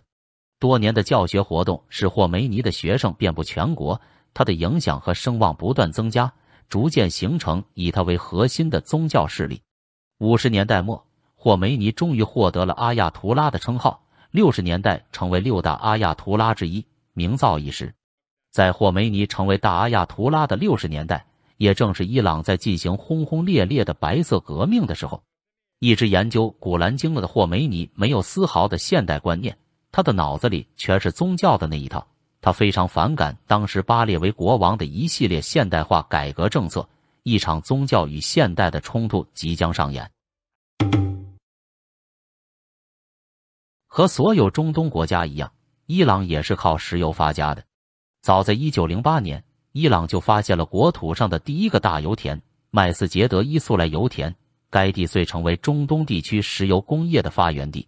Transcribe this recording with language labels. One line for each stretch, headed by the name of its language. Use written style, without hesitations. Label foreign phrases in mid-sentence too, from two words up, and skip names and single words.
Chinese: 多年的教學活動使霍梅尼的學生遍布全國，他的影響和声望不断增加，逐漸形成以他為核心的宗教勢力。50年代末，霍梅尼終於獲得了阿亞图拉的稱號，60年代成為6大阿亞圖拉之一，名噪一時。在霍梅尼成为大阿亞圖拉的60年代，也正是伊朗在进行轟轟烈烈的白色革命的时候。一直研究古蘭經了的霍梅尼没有絲毫的現代觀念，他的腦子裡全是宗教的那一套。他非常反感當時巴列維國王的一系列現代化改革政策，一場宗教與現代的衝突即將上演。和所有中東國家一樣，伊朗也是靠石油發家的。早在1908年，伊朗就發現了國土上的第一個大油田——麥斯傑德伊蘇萊油田，該地遂成為中東地區石油工業的發源地。